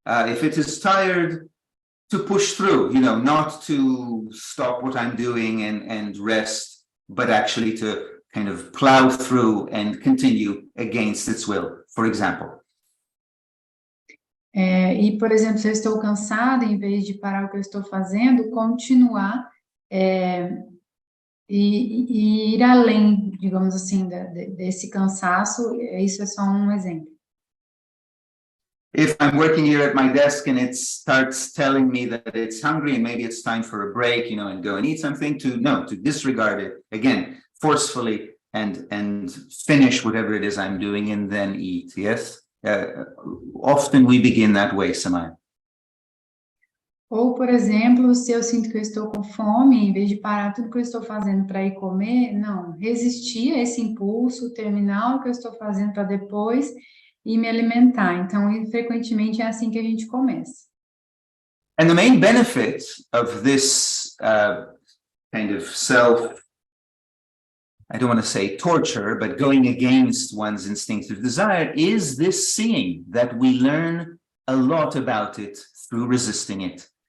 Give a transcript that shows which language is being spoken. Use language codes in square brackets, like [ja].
[en] If it is tired, to push through, not to stop what I'm doing and rest, but actually to kind of plow through and continue against its will, for example. [pt] E, por exemplo, se eu estou cansada, em vez de parar o que eu estou fazendo, continuar e ir além, digamos assim, desse cansaço, isso é só um exemplo. [en] If I'm working here at my desk and it starts telling me that it's hungry and maybe it's time for a break, and go and eat something, to disregard it, again, forcefully, and finish whatever it is I'm doing and then eat, yes? Often we begin that way, Samaya. [pt] Ou, por exemplo, se eu sinto que eu estou com fome, em vez de parar tudo que eu estou fazendo para ir comer, não, resistir a esse impulso, terminar o que eu estou fazendo para depois e me alimentar. Então, frequentemente é assim que a gente começa. [en] And the main benefit of this kind of I don't want to say torture, but going against one's instinctive desire is this seeing that we learn a lot about it through resisting it.